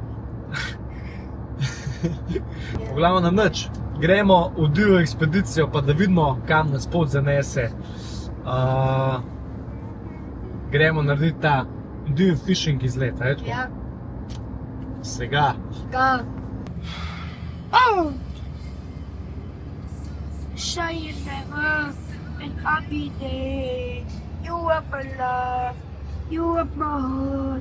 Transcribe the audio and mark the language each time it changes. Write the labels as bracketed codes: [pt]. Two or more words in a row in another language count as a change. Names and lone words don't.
[sl] V glavnem nič. Gremo v divjo ekspedicijo, pa da vidimo, kam nas pot zanese. Gremo narediti ta divji fishing izlet, a je tako? Ja. Vsega. Ga. [en] Shine never and happy day. You are my love. You are my heart.